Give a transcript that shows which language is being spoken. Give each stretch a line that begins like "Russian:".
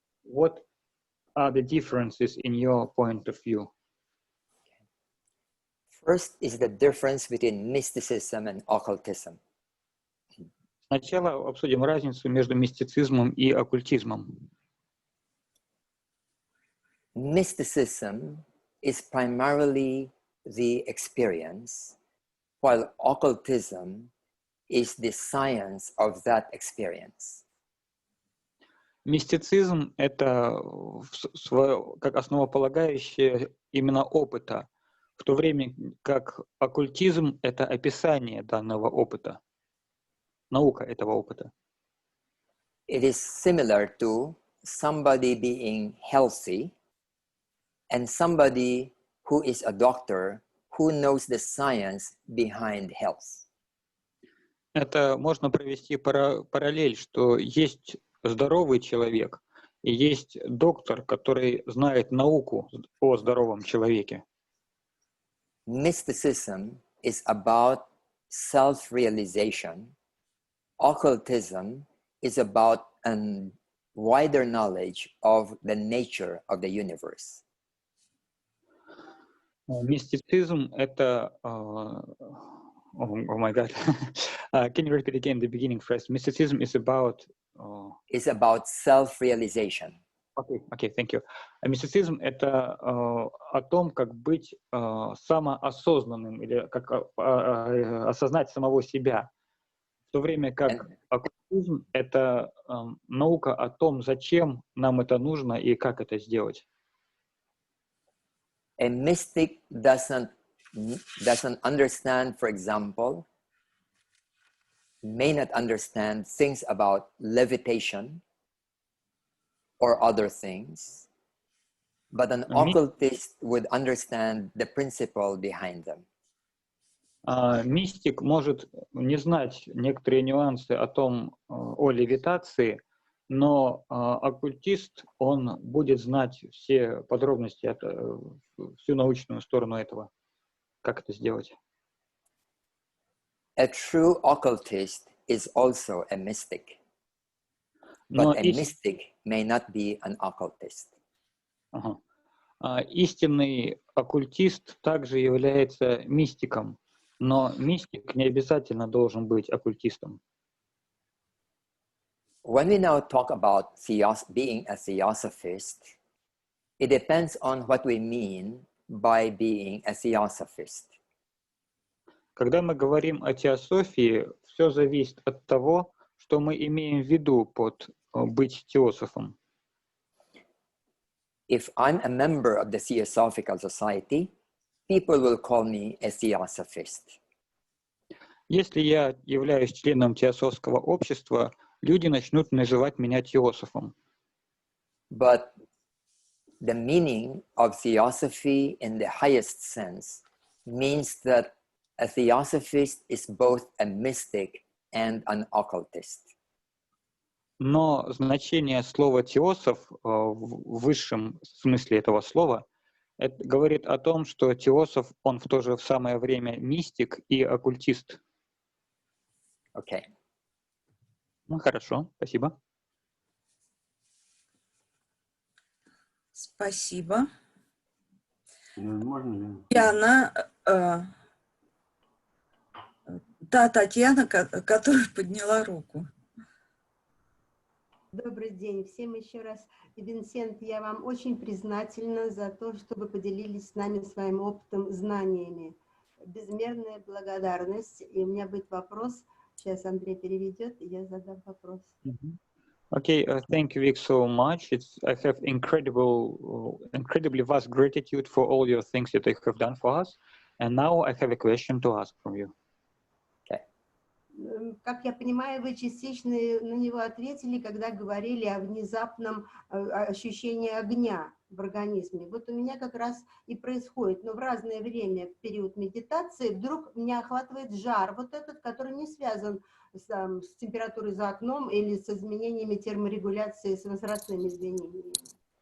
English: What are the differences in your point of view? First is the difference between mysticism and occultism.
Russian: Сначала обсудим разницу между мистицизмом и оккультизмом.
English: Mysticism is primarily the experience, while occultism is the science of that experience.
Russian: Мистицизм — это как основополагающее именно опыта, в то время как оккультизм — это описание данного опыта, наука этого опыта.
English: It is similar to somebody being healthy and somebody who is a doctor who knows the science behind health.
Russian: Это можно провести параллель, что есть здоровый человек и есть доктор, который знает науку о здоровом человеке.
English: Mysticism is about self-realization. Occultism is about a wider knowledge of the nature of the universe.
Russian: Мистицизм — это... Oh my God.
English: Can you repeat again the beginning first? Mysticism is about... It's about self-realization. Okay, thank you.
Russian: Мистицизм — это о том, как быть самоосознанным или как осознать самого себя. В то время как оккультизм — это наука о том, зачем нам это нужно и как это сделать.
English: A mystic doesn't understand, for example, may not understand things about levitation or other things, but an occultist would understand the principle behind them.
Russian: Мистик может не знать некоторые нюансы о левитации, но оккультист, он будет знать все подробности, всю научную сторону этого, как это сделать.
English: A true occultist is also a mystic, but a mystic may not be an occultist.
Russian: Истинный оккультист также является мистиком, но мистик не обязательно должен быть оккультистом.
English: When we now talk about being a theosophist, it depends on what we mean by being a theosophist.
Russian: Когда мы говорим о теософии, все зависит от того, что мы имеем в виду под быть теософом.
English: If I'm a member of the Theosophical Society, people will call me a theosophist.
Russian: Если я являюсь членом теософского общества, люди начнут называть меня теософом.
English: But the meaning of theosophy in the highest sense means that a theosophist is both a mystic and an occultist.
Russian: Но значение слова «теософ» в высшем смысле этого слова это говорит о том, что теософ, он в то же самое время мистик и оккультист.
English: Okay.
Russian: Ну, хорошо, спасибо. Спасибо. Можно? Яна, та Татьяна, которая подняла руку. Добрый день всем еще раз. Винсент, я вам очень признательна за то, что вы поделились с нами своим опытом, знаниями. Безмерная благодарность. И у меня будет вопрос. Сейчас Андрей переведет, и я задам вопрос.
English: Okay, thank you, Vic, so much. I have incredibly vast gratitude for all your things that you have done for us. And now I have a question to ask from you.
Russian: Как я понимаю, вы частично на него ответили, когда говорили о внезапном ощущении огня в организме. Вот у меня как раз и происходит, но в разное время, в период медитации, вдруг меня охватывает жар, вот этот, который не связан с температурой за окном или с изменениями терморегуляции, с возрастными изменениями.